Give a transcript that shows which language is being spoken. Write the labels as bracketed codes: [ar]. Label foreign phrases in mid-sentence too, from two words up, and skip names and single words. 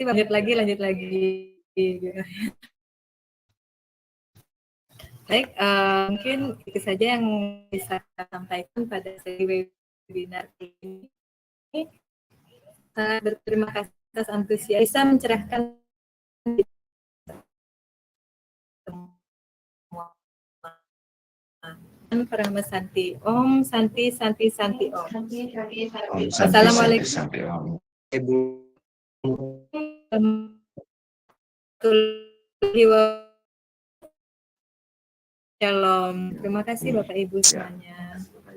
[id] Lanjut lagi. Baik, mungkin itu saja yang bisa saya sampaikan pada sesi webinar ini. Berterima kasih atas antusias bisa mencerahkan Parama Santi. [sa] Om Santi Santi Santi Om. Om Santi, [ar] Assalamualaikum. [sa] Santi, Om. [id] Ibu. [he] Shalom. [id] Terima kasih Bapak Ibu semuanya.